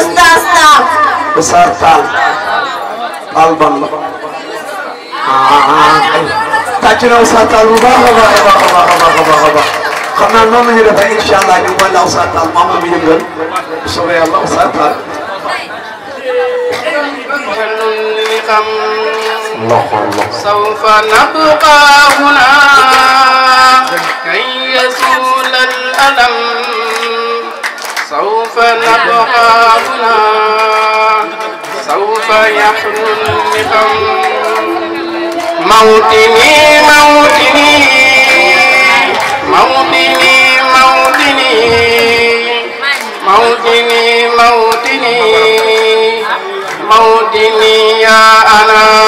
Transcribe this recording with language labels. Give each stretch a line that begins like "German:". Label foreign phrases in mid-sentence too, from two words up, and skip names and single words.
Wolof: Oustaz Tall. Oustaz Tall. Tall ban la. tàcc na Oustaz Tall bu baax a baax a baax a baax a baax a baax xam naa noonu la ñuy defee
Arabic: إن شاء الله
Wolof: ñu boole la Oustaz Tall maam la mu yëngal bu soobee yàlla Oustaz Tall.
Arabic: سوف نبقى هنا كي يزول الألم سوف نبقى هنا سوف يحلو النقم موطني موطني موطني موطني موطني موطني موطني يا أنا